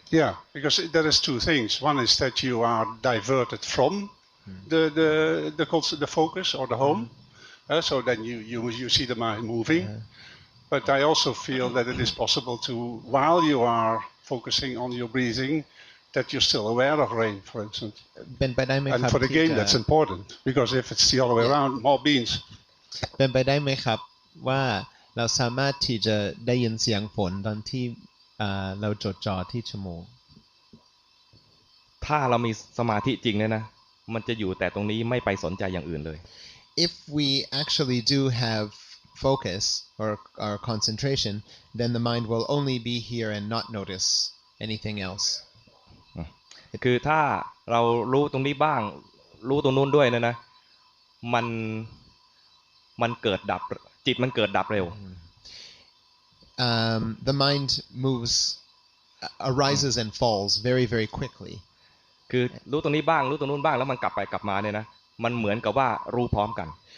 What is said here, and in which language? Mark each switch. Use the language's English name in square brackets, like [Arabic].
[English] Yeah, because there is two things. One is that you are diverted from the focus or the home, so then you see the mind moving. But I also feel that it is possible to, while you are focusing on your breathing, that you're still aware of rain, for instance. And for the game, that's important, because if it's the other way around, more beans. [Thai] เป็นไปได้ไหมครับว่าเราสามารถที่จะได้ยินเสียงฝนตอนที่เราจดจ่อที่จมูก ถ้าเรามีสมาธิจริงเนี่ยนะมันจะอยู่แต่ตรงนี้ไม่ไปสนใจอย่างอื่นเลย [English] If we actually do have focus or concentration, then the mind will only be here and not notice anything else. [Thai] คือถ้าเรารู้ตรงนี้บ้างรู้ตรงนู้นด้วยนะมันเกิดดับจิตมันเกิดดับเร็ว [English] The mind moves, arises and falls very, very quickly. [Thai] คือรู้ตรงนี้บ้างรู้ตรงนู้นบ้างแล้วมันกลับไปกลับมาเนี่ยนะมันเหมือนกับว่ารู้พร้อมกัน